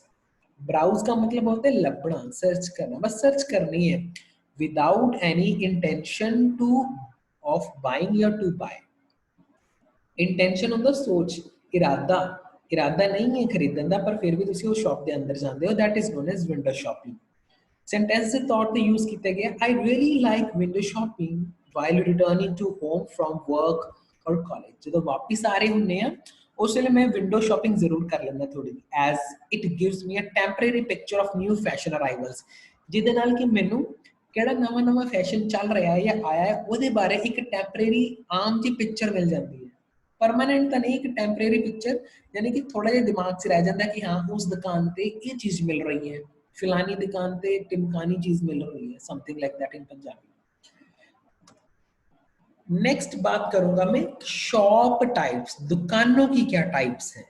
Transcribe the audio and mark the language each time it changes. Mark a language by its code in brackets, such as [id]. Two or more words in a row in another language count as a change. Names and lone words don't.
[hi] ब्राउज का मतलब होता है लपड़ा, सर्च करना, बस सर्च करनी है [en] without any intention to of buying [hi] या [en] to buy. [hi] इंटेंशन ਹੁੰਦਾ सोच, इरादा नहीं है खरीदने का, पर फिर भी ਤੁਸੀਂ उस शॉप के अंदर जाते हो. [en] that is known as window shopping. [hi] सेंटेंस के तौर पे यूज किया गया, [en] I really like window shopping while returning to home from work or college. [pa] ਜਦੋਂ ਵਾਪਿਸ ਆ ਰਹੇ ਹੁੰਨੇ ਆ ਉਸ ਵੇਲੇ ਮੈਂ [en] window shopping [pa] ਜ਼ਰੂਰ ਕਰ ਲੈਂਦਾ ਥੋੜੀ, [en] as it gives me a temporary picture of new fashion arrivals. [pa] ਜਿਹਦੇ ਨਾਲ ਕਿ ਮੈਨੂੰ ਕਿਹੜਾ ਨਵਾਂ ਫੈਸ਼ਨ ਚੱਲ ਰਿਹਾ ਹੈ ਜਾਂ ਆਇਆ ਹੈ ਉਹਦੇ ਬਾਰੇ ਇੱਕ ਟੈਂਪਰੇਰੀ ਆਮ ਜੀ ਪਿਕਚਰ ਮਿਲ ਜਾਂਦੀ ਹੈ. [hi] परमानेंट तो नहीं, एक टेम्परेरी पिक्चर, यानी कि थोड़ा जिहा दिमाग से रह जाता है कि हाँ उस दुकान पे ये चीज मिल रही है, फिलानी दुकान पे टिमकानी चीज मिल रही है, [en] something like that in Punjabi. [hi] नेक्स्ट बात करूंगा मैं [en] shop types, [hi] दुकानों की क्या टाइप्स है.